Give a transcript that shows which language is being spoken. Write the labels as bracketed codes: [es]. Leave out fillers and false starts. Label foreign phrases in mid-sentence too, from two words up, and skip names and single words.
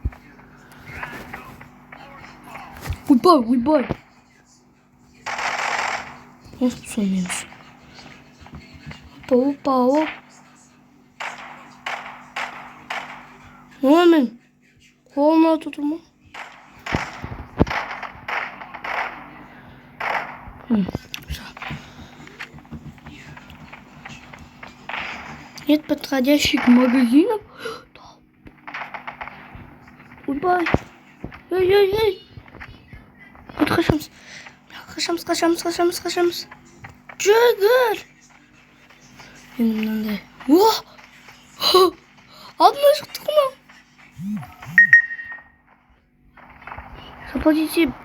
[kk] Ойбай. Осы сонеміз. Опа. Мен қолына тұтыр ма? [ru] Нет подходящих магазинов. [kk] Ойбай. Эй. Қашамыз. Жүгір. Енді мынандай. Алдына шықтық ма? Заплатите.